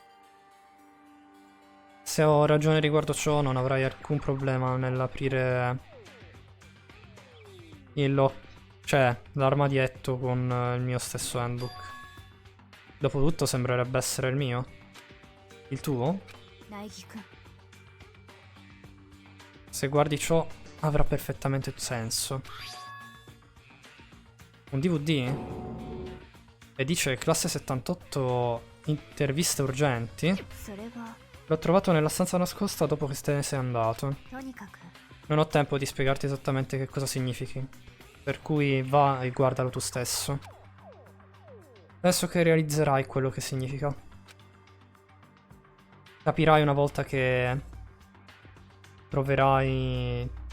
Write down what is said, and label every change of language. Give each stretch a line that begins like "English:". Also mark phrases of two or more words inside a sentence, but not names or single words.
Italian: Se ho ragione riguardo ciò, non avrai alcun problema nell'aprire l'armadietto con il mio stesso handbook. Dopotutto sembrerebbe essere il mio. Il tuo?
Japanese: 苗木くん
Italian: Se guardi ciò, avrà perfettamente senso. Un DVD? E dice classe 78 interviste urgenti.
Japanese: それは
Italian: L'ho trovato nella stanza nascosta dopo che te ne sei andato.
Japanese: とにかく
Italian: Non ho tempo di spiegarti esattamente che cosa significhi. Per cui va e guardalo tu stesso. Penso che realizzerai quello che significa. Capirai una volta che troverai...